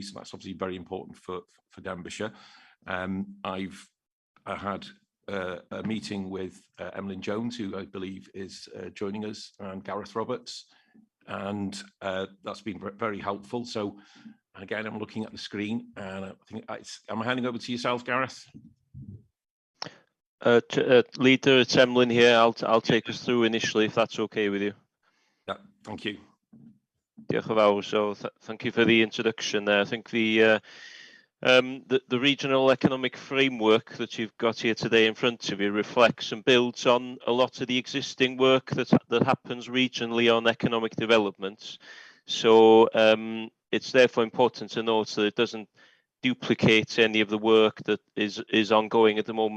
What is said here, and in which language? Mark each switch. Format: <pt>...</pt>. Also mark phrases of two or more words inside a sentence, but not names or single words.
<en>So that's obviously very important for Denbighshire. I had a meeting with Emlyn Jones, who I believe is joining us, and Gareth Roberts, and that's been very helpful. So again, I'm looking at the screen, and I think I'm handing over to yourself, Gareth. Leader, it's Emlyn here. I'll take us through initially, if that's okay with you. Yeah, thank you.</en> <cy>Diolch yn fawr.</cy> <en>So thank you for the introduction there. I think the regional economic framework that you've got here today in front of you reflects and builds on a lot of the existing work that happens regionally on economic development. So it's therefore important to note that it doesn't duplicate any of the work that is ongoing at the moment.</en>